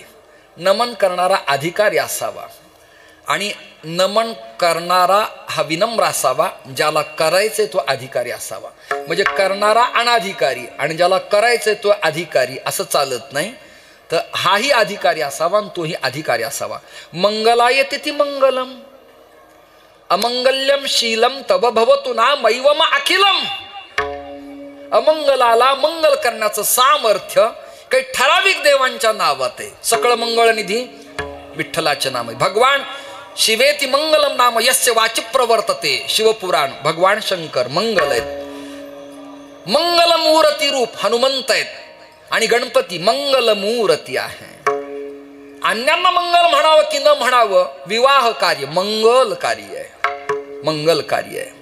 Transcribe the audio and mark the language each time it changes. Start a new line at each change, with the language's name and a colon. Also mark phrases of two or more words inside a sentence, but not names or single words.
Marathi: नमन करणारा अधिकारी असावा आणि नमन करणारा हा विनम्र असावा. ज्याला करायचे तो अधिकारी असावा. म्हणजे करणारा अनाधिकारी आणि ज्याला करायचे तो अधिकारी असं चालत नाही. तर हाही अधिकारी असावा आणि तोही अधिकारी असावा.
Sanskrit: मंगलाय तिथी मंगलम अमंगल्यम शीलम तब भवतु ना मैवम अखिलम.
Marathi: अमंगलाला मंगल करण्याचं सामर्थ्य काही ठराविक देवांच्या नावात आहे. सकळ मंगळनिधी विठ्ठलाचे नाम आहे.
Sanskrit: भगवान शिवेती मंगलम नाम यस्य वाची प्रवर्तते.
Marathi: शिवपुराण भगवान शंकर मंगल आहेत. मंगलमूर्ती रूप हनुमंत आहेत आणि गणपती मंगलमूर्ती आहे. अन्यांना मंगल म्हणावं की न म्हणावं, विवाह कार्य मंगल कार्य आहे, मंगल कार्य आहे.